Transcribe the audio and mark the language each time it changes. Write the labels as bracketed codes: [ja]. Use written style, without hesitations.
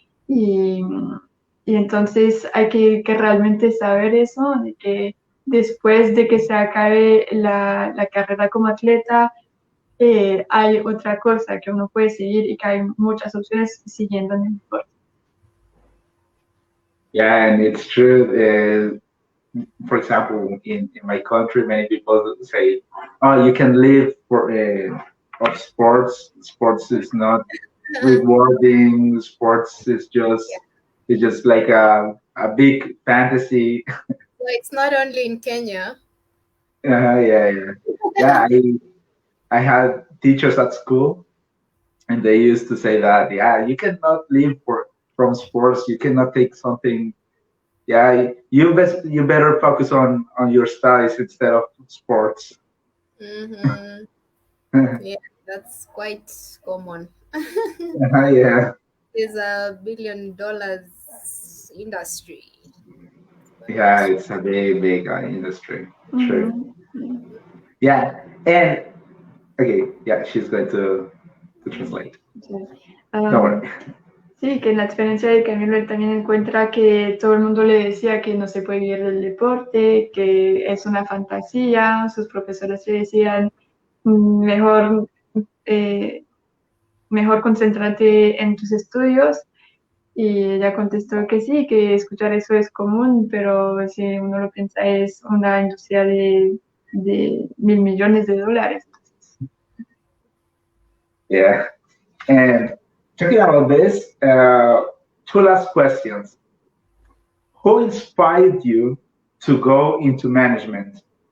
[es] Y, y entonces hay que realmente saber eso, de que después de que se acabe la carrera como atleta, hay otra cosa que uno puede seguir y que hay muchas opciones siguiendo en el deporte. [en] Yeah, and it's true. For example, in my country, many people say, "Oh, you can live of sports. Sports is not rewarding. Sports is just like a big fantasy." So it's not only in Kenya. Yeah. Yeah, I had teachers at school, and they used to say that, yeah, you cannot live from sports. You cannot take something. Yeah, you better focus on your studies instead of sports. Mm-hmm. Yeah, that's quite common. Yeah. It's $1 billion industry. Yeah, it's a big industry. True. Mm-hmm. Yeah, and okay, yeah, she's going to translate. Don't worry. [es] Sí, que en la experiencia de Camilo él también encuentra que todo el mundo le decía que no se puede vivir del deporte, que es una fantasía. Sus profesores le decían, mejor, mejor concéntrate en tus estudios. Y ella contestó que sí, que escuchar eso es común, pero si uno lo piensa es una industria de $1.000 millones. [en] Yeah, and talking about this, two last questions. Who inspired you to go into management?